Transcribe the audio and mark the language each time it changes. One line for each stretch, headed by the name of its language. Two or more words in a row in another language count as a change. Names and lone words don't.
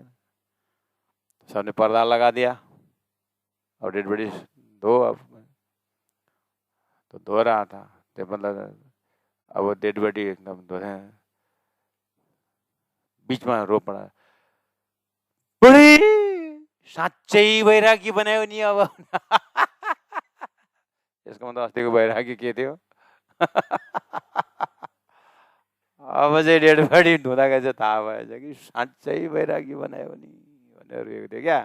Hindi: सबने पर्दा लगा दिया और
English: dead body
Hindi: धो। अब तो धो रहा था तो मतलब अब वो
English: dead body
Hindi: एकदम धोते, बीच में रो पड़ा,
Nepali: बड़ी साँच्चै वैरागी बनायो नि अब। यसको मतलब अस्तिको वैरागी के थियो? अब चाहिँ
English: dead body
Nepali: धुँदाखेरि चाहिँ थाहा भएछ कि साँच्चै वैरागी बनायो नि भनेर रोएको थियो क्या।